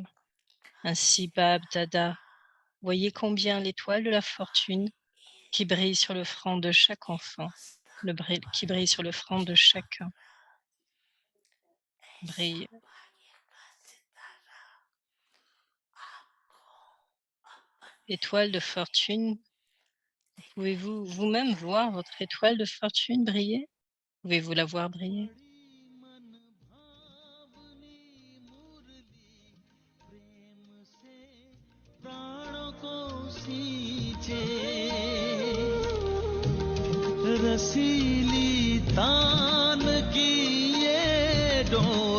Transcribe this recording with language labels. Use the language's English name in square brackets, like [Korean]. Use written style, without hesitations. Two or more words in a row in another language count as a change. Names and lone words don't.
[French] Ainsi, Bab Dada, voyez combien l'étoile de la fortune qui brille sur le front de chaque enfant, qui brille sur le front de chacun, brille. Étoile de fortune, pouvez-vous vous-même voir votre étoile de fortune briller? Pouvez-vous la voir briller? [Hindi] प्राणों को सींचे रसीली तान की ये डोर